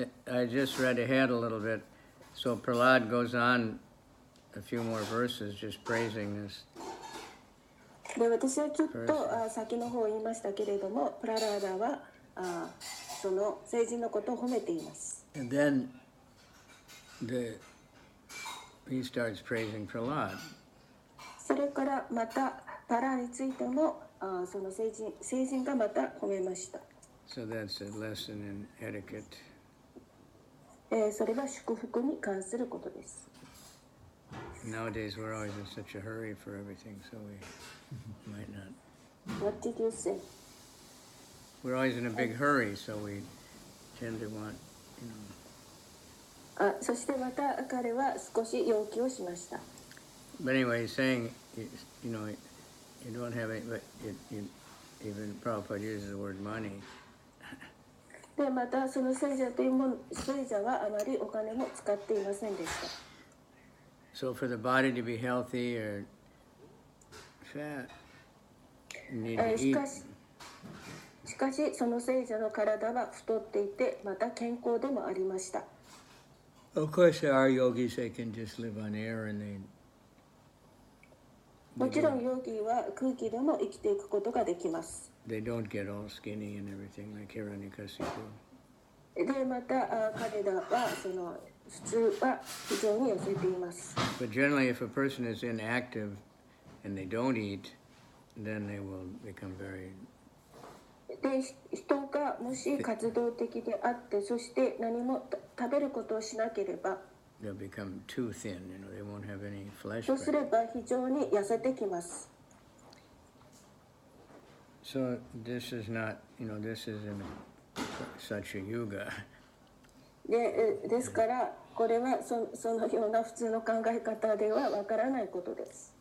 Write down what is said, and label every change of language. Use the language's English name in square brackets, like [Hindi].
[English] I just read ahead a little bit. So Prahlad goes on a few more verses just praising this. [Japanese] で、私はちょっと先の方を言いましたけれども、プララーダはその聖人のことを褒めています。 [English] And then he starts praising Prahlad. [Japanese] それからまたパラについてもその聖人がまた褒めました。 [English] So that's a lesson in etiquette. [Japanese] それは祝福に関することです。 [English] Nowadays we're always in such a hurry for everything, so we might not. What did you say? We're always in a big hurry, so we tend to want, [Japanese] そしてまた彼は少し要求をしました。 [English] But anyway, he's saying, you don't have any, but even Prabhupada uses the word money. [Japanese] でまたその聖者はあまりお金も使っていませんでした。 [English] So for the body to be healthy or fat, you need to eat. [Japanese] しかしその聖者の体は太っていてまた健康でもありました。 [English] Of course, there are yogis that can just live on air and they. [Japanese] もちろんヨギは空気でも生きていくことができます。 [English] They don't get all skinny and everything like Hiranyakasipu. [Japanese] でまた彼らはその普通は非常に痩せています。 [English] But generally, if a person is inactive and they don't eat, then they will become very. [Japanese] で人がもし活動的であってそして何も食べることをしなければ [English] They'll become too thin. They won't have any flesh. [Japanese] そうすれば非常に痩せてきます。 [English] So this is not, this isn't such a yuga. [Japanese] ですからこれはそのような普通の考え方ではわからないことです。